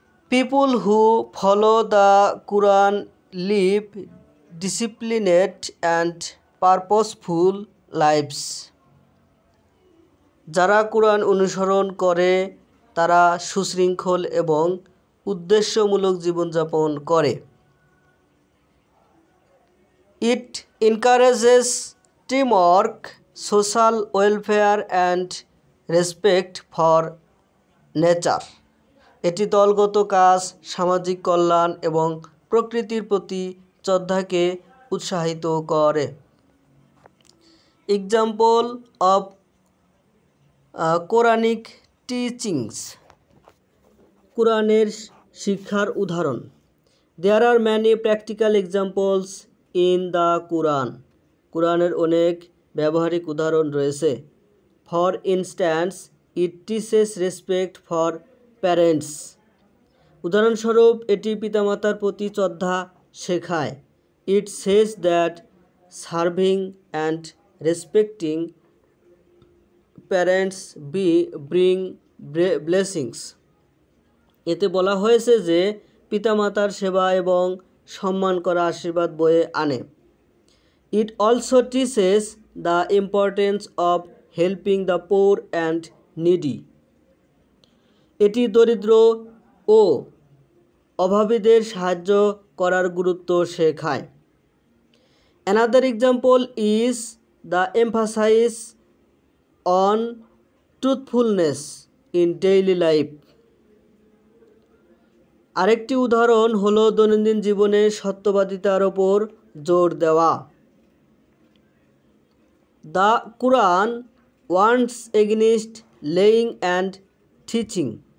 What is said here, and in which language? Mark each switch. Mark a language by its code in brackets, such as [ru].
[en] People who follow the Quran live disciplined and purposeful lives. [bn] যারা কুরআন অনুসরণ করে তারা সুশৃঙ্খল এবং উদ্দেশ্যমূলক জীবনযাপন করে। [en] It encourages teamwork, social welfare and respect for nature. [bn] এটি দলগত কাজ, সামাজিক কল্যাণ এবং প্রকৃতির প্রতি শ্রদ্ধাকে উৎসাহিত করে। [en] Example of Quranic teachings. [bn] কোরআনের শিক্ষার উদাহরণ। [en] There are many practical examples in the Quran. [bn] কোরআনের অনেক ব্যবহারিক উদাহরণ রয়েছে। [en] For instance, it teaches respect for parents. [bn] উদাহরণস্বরূপ এটি পিতামাতার প্রতি শ্রদ্ধা শেখায়। [en] It says that serving and respecting parents bring blessings. [bn] এতে বলা হয়েছে যে পিতামাতার সেবা এবং সম্মান করা আশীর্বাদ বয়ে আনে। [en] It also teaches the importance of helping the poor and needy. [bn] এটি দরিদ্র ও অভাবীদের সাহায্য করার গুরুত্ব শেখায়। [en] Another example is the emphasis on truthfulness in daily life. [bn] আরেকটি উদাহরণ হলো দৈনন্দিন জীবনে সত্যবাদিতার ওপর জোর দেওয়া। [en] The Quran warns against lying and cheating.